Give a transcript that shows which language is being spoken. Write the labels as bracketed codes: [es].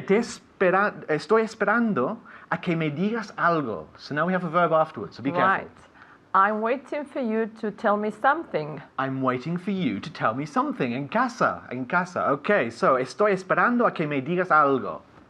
[es] Estoy esperando a que me digas algo. [en] So now we have a verb afterwards, so be careful. Right. I'm waiting for you to tell me something. I'm waiting for you to tell me something. [es] En casa. Okay, so estoy esperando a que me digas algo.